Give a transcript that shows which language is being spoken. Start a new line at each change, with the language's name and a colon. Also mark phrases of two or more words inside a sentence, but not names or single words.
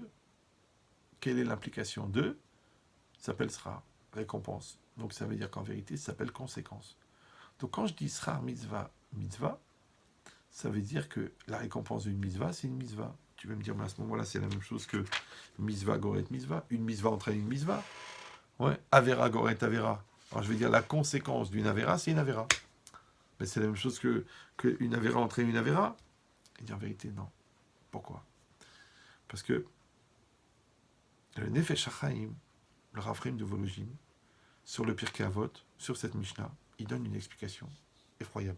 French: Quelle est l'implication de? Ça s'appelle srar, récompense. Donc ça veut dire qu'en vérité, ça s'appelle conséquence. Donc quand je dis
Hebrew: שכר מצוה מצוה,
French: ça veut dire que la récompense d'une mitzvah, c'est une mitzvah. Tu vas me dire, mais à ce moment-là, c'est la même chose que
Hebrew: מצוה גוררת מצוה.
French: Une mitzvah entraîne une mitzvah. Ouais,
Hebrew: עבירה גוררת עבירה.
French: Alors je vais dire, la conséquence d'une avera, c'est une avera. Mais c'est la même chose que une avera entraîne une avera. Et dire en vérité, non. Pourquoi? Parce que le Nefesh HaChaim, le Rafrim de Volojim, sur le Pirkei Avot, sur cette Mishnah, il donne une explication effroyable.